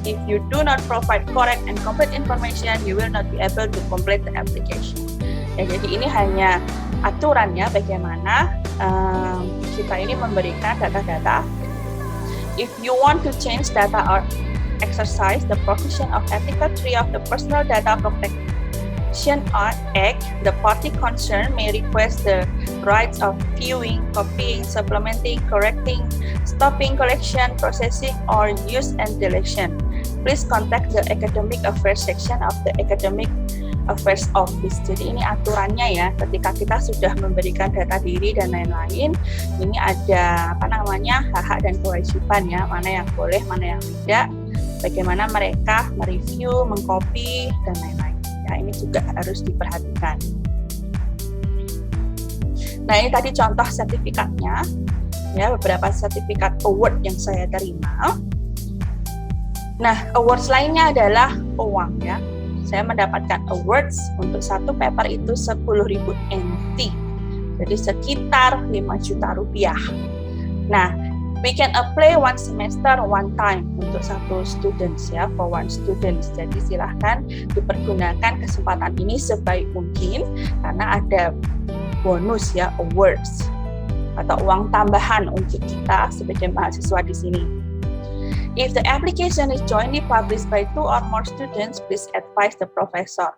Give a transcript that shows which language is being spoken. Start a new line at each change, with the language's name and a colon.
English: If you do not provide correct and complete information, you will not be able to complete the application.
Indonesian: Ya, jadi ini hanya aturannya bagaimana kita ini memberikan data-data.
English: If you want to change data or exercise the provision of Article 3 of the Personal Data Protection Act, the party concerned may request the rights of viewing, copying, supplementing, correcting, stopping collection, processing, or use and deletion. Please contact the Academic Affairs section of the Academic Affairs Office.
Indonesian: Jadi ini aturannya ya, ketika kita sudah memberikan data diri dan lain-lain, ini ada hak-hak dan kewajiban ya, mana yang boleh, mana yang tidak, bagaimana mereka mereview, mengcopy, dan lain-lain. Ya, ini juga harus diperhatikan. Nah, ini tadi contoh sertifikatnya, ya, beberapa sertifikat award yang saya terima. Nah, awards lainnya adalah uang ya. Saya mendapatkan awards untuk satu paper itu 10.000 NT, jadi sekitar 5 juta rupiah. Nah,
English: we can apply one semester one time
Indonesian: untuk satu
English: students
Indonesian: ya,
English: for one students.
Indonesian: Jadi silahkan dipergunakan kesempatan ini sebaik mungkin karena ada bonus ya, awards atau uang tambahan untuk kita sebagai mahasiswa di sini.
English: If the application is jointly published by 2 or more students, please advise the professor.